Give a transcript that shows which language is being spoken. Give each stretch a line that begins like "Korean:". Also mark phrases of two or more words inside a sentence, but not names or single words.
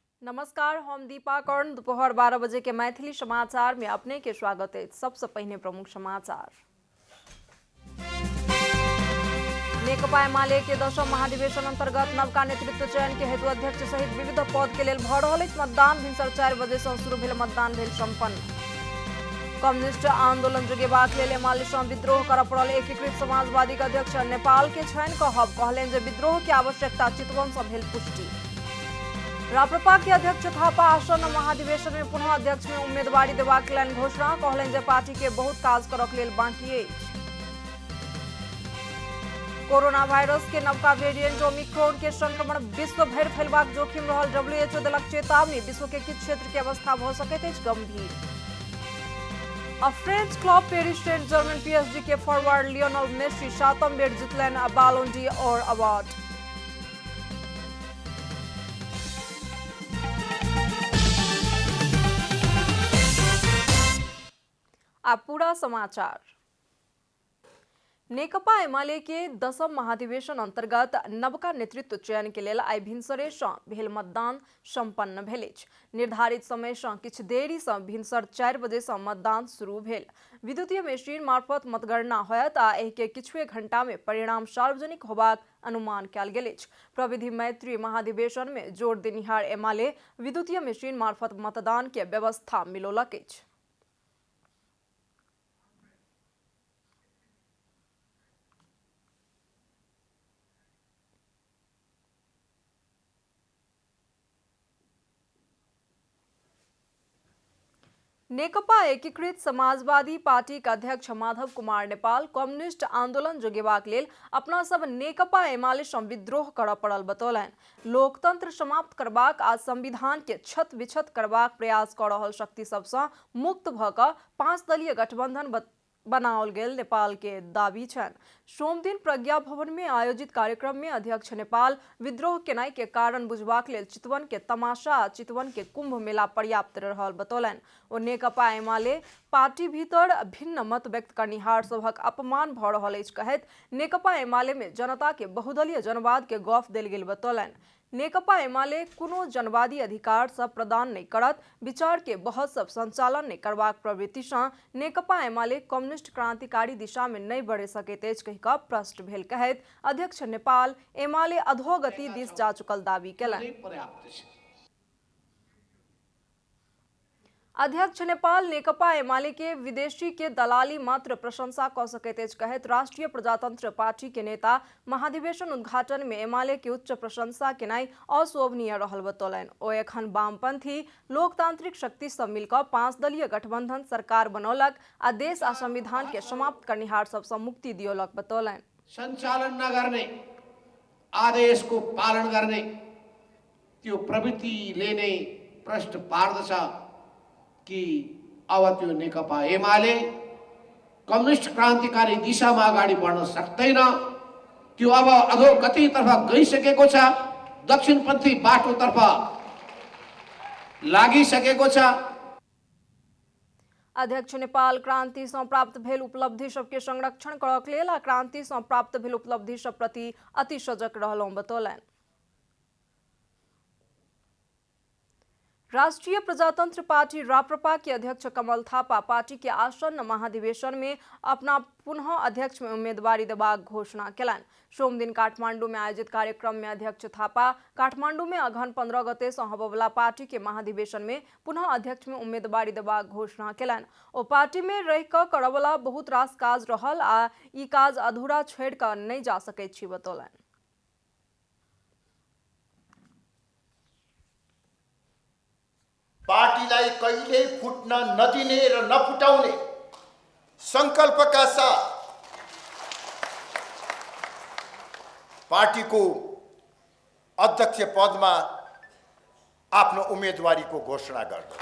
Maithili: नमस्कार, हम दीपा कर्ण। दोपहर 12 बजे के मैथिली समाचार में अपने के स्वागत है। सबसे पहले प्रमुख समाचार। नेकपा एमाले के 10वां महाधिवेशन अंतर्गत नवका नेतृत्व चयन के हेतु अध्यक्ष सहित विविध पद के लिए भ रहल मतदान। भिनसर 4 बजे से शुरू भेल मतदान भेल संपन्न। कम्युनिस्ट आंदोलन जुगेबाक लेल एमाले सँ विद्रोह करऽ पड़ल। एकीकृत समाजवादी के अध्यक्ष नेपाल के छानि कहब कहलनि जे विद्रोह के आवश्यकता चितवन सँ भेल पुष्टि। राप्रपा के अध्यक्ष थापा आसन्न महाधिवेशन में पुनः अध्यक्ष में उम्मीदवारी देबाक लेल घोषणा कहलनि जे पार्टी के बहुत काज करक लेल बाकी अछि। कोरोना वायरस के नवका वेरिएंट ओमिक्रॉन के संक्रमण विश्व भरि फैलबाक जोखिम रहल। डब्ल्यूएचओ देलक चेतावनी, विश्व के किछु क्षेत्र के अवस्था भ सकैत अछि गंभीर। फ्रेंच क्लब पेरिस सेंट जर्मन पीएसजी के फॉरवर्ड लियोनेल मेसी 7म बेर जितलनि बैलोन ड'ओर अवार्ड। अब पूरा समाचार। नेकपा एमाले के 10वां महाधिवेशन अंतर्गत नवका नेतृत्व चयन के लेल आइ भिनसरे सँ भेल मतदान संपन्न भेल अछि। निर्धारित समय सँ किछु देरी सँ भिनसर 4 बजे सँ मतदान शुरू भेल। विद्युतीय मशीन मार्फत मतगणना होयत आ एहि के किछुए घंटा में परिणाम सार्वजनिक होबाक अनुमान कयल गेल अछि। प्रविधि मैत्री महाधिवेशन में जोर देनिहार एमाले विद्युतीय मशीन मार्फत मतदान के व्यवस्था मिलौलक अछि। नेकपा एकीकृत समाजवादी पार्टी के अध्यक्ष माधव कुमार नेपाल कम्युनिस्ट आंदोलन जुगेबाक लेल अपना सब नेकपा एमाले सँ विद्रोह करऽ पड़ल बतौलनि। लोकतंत्र समाप्त करबाक आ संविधान के छत विछत करबाक प्रयास कऽ रहल शक्ति सब सँ मुक्त भऽ कऽ 5 दलीय गठबंधन बनाओल गेल नेपाल के दावी छनि। सोमदिन प्रज्ञा भवन में आयोजित कार्यक्रम में अध्यक्ष नेपाल विद्रोह केनाई के कारण बुझबाक लेल चितवन के तमाशा आ चितवन के कुंभ मेला पर्याप्त रहल बतौलनि। ओ नेकपा एमाले पार्टी भीतर भिन्न मत व्यक्त करनिहार सभक अपमान भऽ रहल अछि कहैत नेकपा एमाले में जनता के बहुदलीय जनवाद के गप देल गेल बतौलनि। नेकपा एमाले कोनो जनवादी अधिकार सब प्रदान नहीं करत, विचार के बहस सब संचालन नहीं करबाक प्रवृत्ति सँ नेकपा एमाले कम्युनिस्ट क्रांतिकारी दिशा में नहीं बढ़ि सकैत अछि कहि कऽ प्रश्न भेल कहैत अध्यक्ष नेपाल एमाले अधोगति दिस जा चुकल दावी केलनि। अध्यक्ष नेपाल नेकपा एमाले के विदेशी के दलाली मात्र प्रशंसा कऽ सकैत अछि कहैत राष्ट्रीय प्रजातंत्र पार्टी के नेता महाधिवेशन उद्घाटन में एमाले के उच्च प्रशंसा केनाई अशोभनीय रहल बतौलनि। ओ एखन वामपंथी लोकतांत्रिक शक्ति सब मिलकर 5 दलीय गठबंधन सरकार बनौलक आ देश आ संविधान के समाप्त करनिहार सब सँ मुक्ति दियौलक बतौलनि।
Nepali: संचालन नगर्ने, आदेश को पालन गर्ने त्यो प्रवृत्तिले नै प्रश्न पार्दछ कि अब त्यो नेकपा एमाले कम्युनिस्ट क्रान्तिकारी दिशामा अगाडि बढ्न सक्दैन। त्यो अब अधोगतितर्फ गइसकेको छ, दक्षिणपन्थी बाटोतर्फ लागिसकेको छ।
Maithili: अध्यक्ष नेपाल क्रांति सँ प्राप्त भेल उपलब्धि सबके संरक्षण करक लेल आ क्रांति सँ प्राप्त भेल उपलब्धि सब प्रति अति सजग रहलहुँ बतौलनि। राष्ट्रीय प्रजातंत्र पार्टी राप्रपा के अध्यक्ष कमल थापा पार्टी के आसन्न महाधिवेशन में अपना पुनः अध्यक्ष में उम्मीदवारी देबाक घोषणा केलनि। सोमदिन काठमांडू में आयोजित कार्यक्रम में अध्यक्ष थापा काठमांडू में अगहन 15 गते सँ होबयवला पार्टी के महाधिवेशन में पुनः अध्यक्ष में उम्मीदवारी देबाक घोषणा केलनि। ओ पार्टी में रहि कऽ करयवला बहुत रास काज रहल आ ई काज अधूरा छोड़ि कऽ नहि जा सकैत छी बतौलनि।
Nepali: पार्टीलाई कहिले फुट्न नदिने र नफुटाउने संकल्पका साथ पार्टीको अध्यक्ष पदमा आफ्नो उम्मेदवारीको घोषणा गर्दछ।